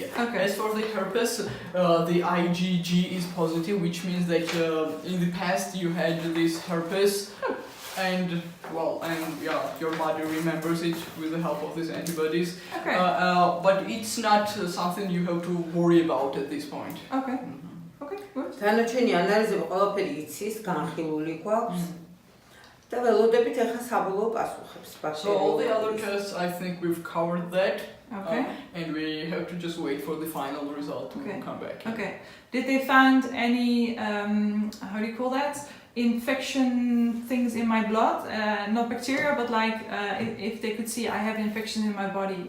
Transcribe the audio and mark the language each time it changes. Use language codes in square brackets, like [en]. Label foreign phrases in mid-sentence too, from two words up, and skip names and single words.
[en] As for the herpes, the IgG is positive, which means that in the past you had this herpes, and your body remembers it with the help of these antibodies. But it's not something you have to worry about at this point. Okay, good. [ka] დანარჩენი ანალიზები ყველაფერი იცის, განხილული გვაქვს. და ველოდებით ახლა საბოლოო პასუხებს. [en] So all the other tests, I think we've covered that. Okay. And we have to just wait for the final result to come back. Okay. Did they find any, how do you call that? Infection things in my blood? Not bacteria, but like if they could see I have infection in my body.